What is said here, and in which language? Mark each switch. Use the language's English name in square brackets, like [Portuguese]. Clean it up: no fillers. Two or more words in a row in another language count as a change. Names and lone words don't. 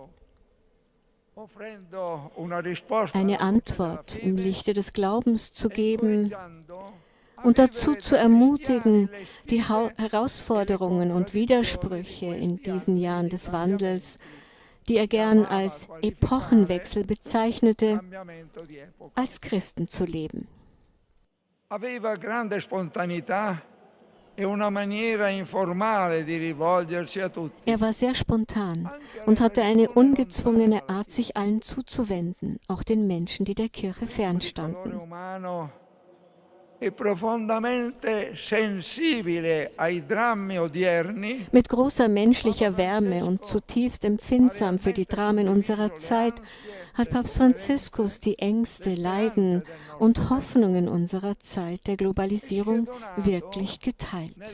[German] Eine Antwort im Lichte des Glaubens zu geben und dazu zu ermutigen, die Herausforderungen und Widersprüche in diesen Jahren des Wandels, die er gern als Epochenwechsel bezeichnete, als Christen zu leben. [Italian] Aveva grande spontaneità e una maniera informale di rivolgersi a tutti. [German] Er war sehr spontan und hatte eine ungezwungene Art, sich allen zuzuwenden, auch den Menschen, die der Kirche fernstanden. Mit großer menschlicher Wärme und zutiefst empfindsam für die Dramen unserer Zeit hat Papst Franziskus die Ängste, Leiden und Hoffnungen unserer Zeit der Globalisierung wirklich geteilt.